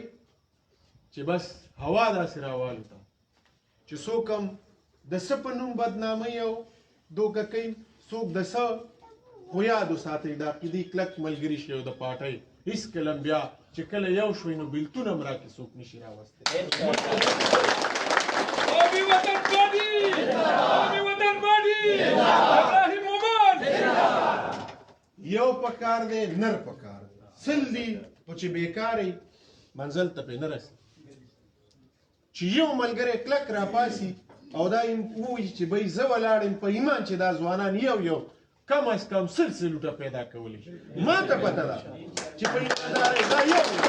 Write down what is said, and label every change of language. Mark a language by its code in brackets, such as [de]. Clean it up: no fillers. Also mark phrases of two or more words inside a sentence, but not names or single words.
[ps] چې بس هوا داسې راوالوته چې څوک هم د څه په نوم بدنامۍ او دوکه کوي، څوک د څه. خو یاد وساتئ د عقیدې کلک ملګري شئ او د پارټۍ هېڅکله هم بیا چې کله یو شوئ نو بېلتون هم راکې څوک نشي راوستی. [fa] آبی وطن بادی، آبی وطن بادی، ابراهیم مومن. [ps] یو پکار دی نر پکار دی سل دي خو چې بېکارې منزل ته پرې نه رسي چې یو ملګری کلک راپاسي او دا ووایي چې بی زه ولاړ یم په ایمان چې دا ځوانان یو کم از کم سل لوټه پیدا کولی شي ما ته پته ده چې په ایماندارۍ دا یو